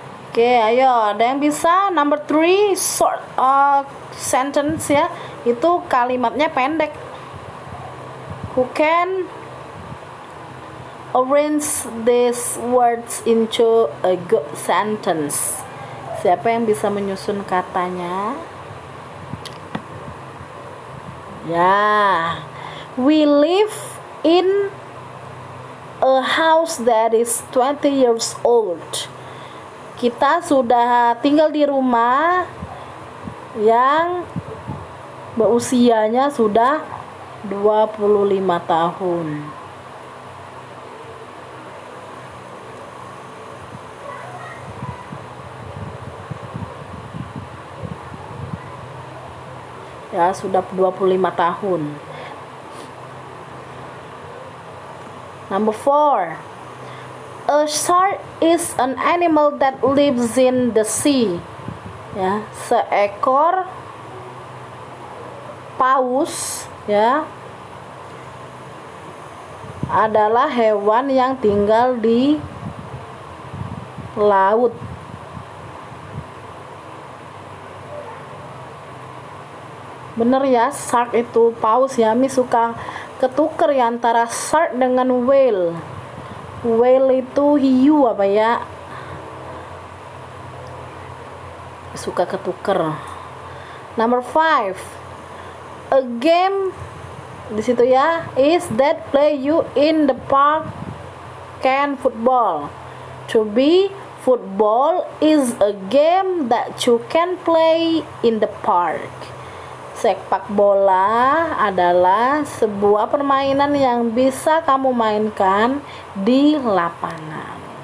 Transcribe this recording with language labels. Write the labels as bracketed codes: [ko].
[id] Oke, ayo, ada yang bisa? [en] Number 3, short sentence [id] ya. Itu kalimatnya pendek. [en] Who can arrange these words into a good sentence? [id] Siapa yang bisa menyusun katanya? Ya. [en] We live in a house that is 20 years old. [id] Kita sudah tinggal di rumah yang berusianya sudah 25 tahun. Ya, sudah 25 tahun. [en] Number 4. A shark is an animal that lives in the sea. [id] Ya, seekor paus ya adalah hewan yang tinggal di laut. Bener ya, shark itu paus ya. Mi suka ketuker ya antara shark dengan whale. Whale itu hiu apa ya? Suka ketuker. [en] Number 5. A game [id] di situ ya [en] is that play you in the park can football. To be football is a game that you can play in the park. [id] Sepak bola adalah sebuah permainan yang bisa kamu mainkan di lapangan.